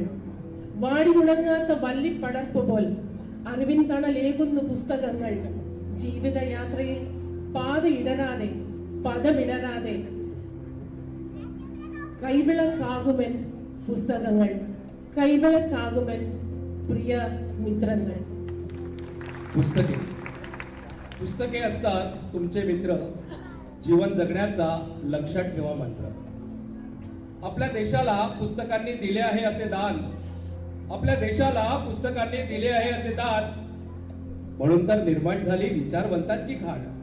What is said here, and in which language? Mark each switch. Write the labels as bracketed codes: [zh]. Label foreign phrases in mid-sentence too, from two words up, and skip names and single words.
[ml] വാടി ഉണങ്ങാത്ത വല്ലിപ്പടർപ്പ് പോൽ അറിവിൻ തണലേകുന്ന പുസ്തകങ്ങൾ. ജീവിതയാത്രയിൽ പാതി ഇടരാതെ പദമിടരാതെ കൈവിളക്കാകുമെൻ പുസ്തകങ്ങൾ, കൈവിളക്കാകുമെൻ [mr] प्रिय मित्रांनो. पुस्तके असतात तुमचे मित्र. जीवन जगण्याचा लक्षात ठेवा मंत्र. आपल्या देशाला पुस्तकांनी दिले आहे असे दान, आपल्या देशाला पुस्तकांनी दिले आहे असे दान, म्हणून तर निर्माण झाली विचारवंतांची खाण.